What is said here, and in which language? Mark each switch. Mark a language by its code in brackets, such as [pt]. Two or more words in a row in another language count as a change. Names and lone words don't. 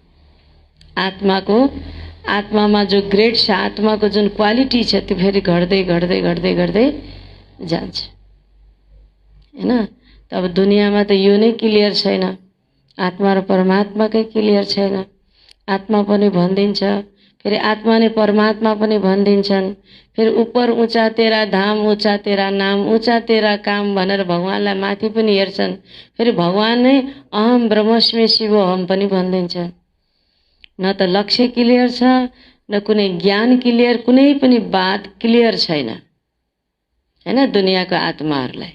[ne] आत्मामा जो ग्रेड छ, आत्माको जुन क्वालिटी छ, त्यो फेरि घट्दै जान्छ, हैन। त अब दुनियाँमा त यो नै क्लियर छैन। आत्मा र परमात्माकै क्लियर छैन। आत्मा पनि भनिदिन्छ, फेरि आत्मा नै परमात्मा पनि भनिदिन्छन्। फेरि [hi] ऊपर ऊँचा तेरा धाम, ऊँचा तेरा नाम, ऊँचा तेरा काम [ne] भनेर भगवानलाई माथि पनि हेर्छन्। फेरि भगवान नै [sa] अहम ब्रह्मस्मि शिवोहम [ne] पनि भनिदिन्छन्। न त लक्ष्य क्लियर छ, न कुनै ज्ञान क्लियर, कुनै पनि बात क्लियर छैन, हैन, दुनियाँको आत्माहरूलाई।